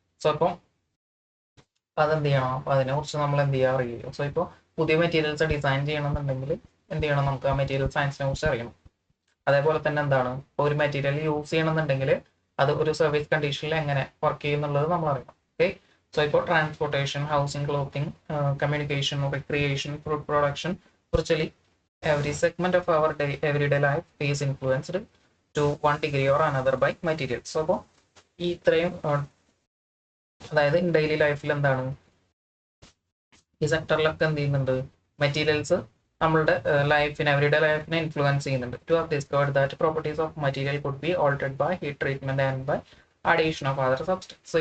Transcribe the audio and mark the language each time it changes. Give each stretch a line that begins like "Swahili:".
Malayalam: So അപ്പം അതെന്ത് ചെയ്യണം, അപ്പോൾ അതിനെക്കുറിച്ച് നമ്മൾ എന്ത് ചെയ്യുക അറിയുക. സോ ഇപ്പോൾ പുതിയ മെറ്റീരിയൽസ് ഡിസൈൻ ചെയ്യണമെന്നുണ്ടെങ്കിൽ എന്ത് ചെയ്യണം, നമുക്ക് ആ മെറ്റീരിയൽ സയൻസിനെ കുറിച്ച് അറിയണം. അതേപോലെ തന്നെ എന്താണ്, ഇപ്പോൾ ഒരു മെറ്റീരിയൽ യൂസ് ചെയ്യണമെന്നുണ്ടെങ്കിൽ അത് ഒരു സർവീസ് കണ്ടീഷനിൽ എങ്ങനെ വർക്ക് ചെയ്യുന്നുള്ളത് നമ്മൾ അറിയണം. ഓക്കെ.
English: So ഇപ്പോൾ transportation, housing, clothing, communication, recreation, food production, virtually every segment of our everyday life is influenced to one degree or another by materials.
Malayalam: So അപ്പോൾ ഈ ഇത്രയും അതായത് ഡെയിലി ലൈഫിൽ എന്താണ്, ഈ സെക്ടറിലൊക്കെ എന്ത് ചെയ്യുന്നുണ്ട്, മെറ്റീരിയൽസ് നമ്മളുടെ ലൈഫിനെ, എവറിഡേ ലൈഫിനെ ഇൻഫ്ലുവൻസ് ചെയ്യുന്നുണ്ട്.
English: To have discovered that properties of material could be altered by heat treatment and by addition of other substance.